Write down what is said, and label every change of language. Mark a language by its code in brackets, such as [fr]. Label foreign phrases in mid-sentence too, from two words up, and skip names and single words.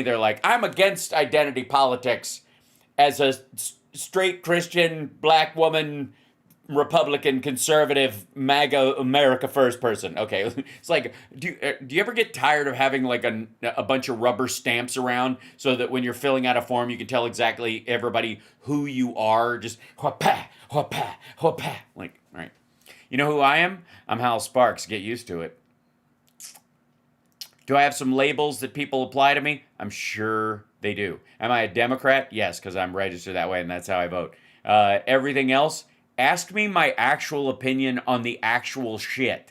[en] They're like, I'm against identity politics as a straight Christian, black woman, Republican, conservative, MAGA, America First person. Okay, it's like, do you ever get tired of having like a bunch of rubber stamps around so that when you're filling out a form, you can tell exactly everybody who you are? Just wha-pa, wha-pa, wha-pa. Like, all right. You know who I am? I'm Hal Sparks. Get used to it. Do I have some labels that people apply to me? I'm sure they do. Am I a Democrat? Yes, because I'm registered that way, and that's how I vote. Everything else, ask me my actual opinion on the actual shit.